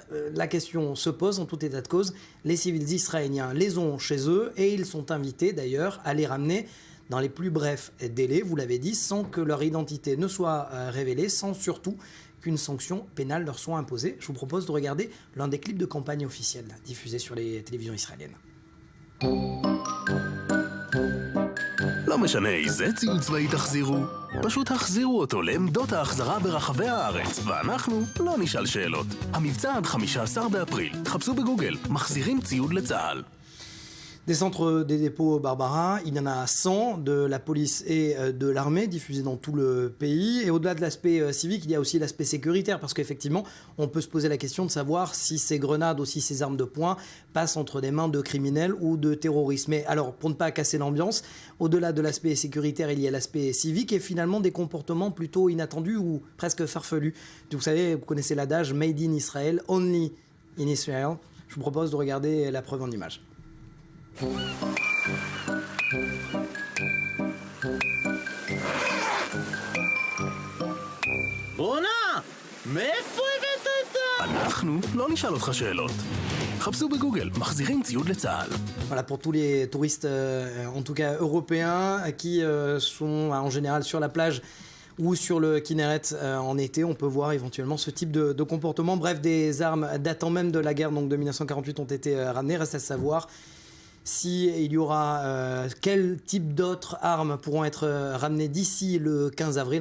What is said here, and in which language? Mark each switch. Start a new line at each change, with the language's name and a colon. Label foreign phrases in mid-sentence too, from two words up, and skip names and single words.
French: La question se pose en tout état de cause. Les civils israéliens les ont chez eux et ils sont invités d'ailleurs à les ramener dans les plus brefs délais, vous l'avez dit, sans que leur identité ne soit révélée, sans surtout qu'une sanction pénale leur soit imposée. Je vous propose de regarder l'un des clips de campagne officiels diffusés sur les télévisions israéliennes.
Hebrew: לא משנה איזה ציוד צבאי תחזירו, פשוט החזירו אותו לעמדות ההחזרה ברחבי הארץ, ואנחנו לא נשאל שאלות. המבצע עד 15 באפריל. חפשו בגוגל, מחזירים ציוד לצה"ל.
French: Des centres des dépôts Barbara, il y en a 100 de la police et de l'armée diffusés dans tout le pays. Et au-delà de l'aspect civique, il y a aussi l'aspect sécuritaire parce qu'effectivement, on peut se poser la question de savoir si ces grenades, aussi ces armes de poing, passent entre des mains de criminels ou de terroristes. Mais alors, pour ne pas casser l'ambiance, au-delà de l'aspect sécuritaire, il y a l'aspect civique et finalement des comportements plutôt inattendus ou presque farfelus. Vous savez, vous connaissez l'adage
English: Made in Israel, only in Israel.
French: Je vous propose de regarder la preuve en image.
Hebrew: רונה, מאיפה הבאת את ה... אנחנו לא נשאל אותך שאלות. חפשו בגוגל, מחזירים ציוד לצה"ל.
French: Voilà, pour tous les touristes, en tout cas européens, qui sont en général sur la plage ou sur le Kinneret en été, on peut voir éventuellement ce type de comportement. Bref, des armes datant même de la guerre donc de 1948 ont été ramenées. Reste à savoir s'il y aura quel type d'autres armes pourront être ramenées d'ici le 15 avril.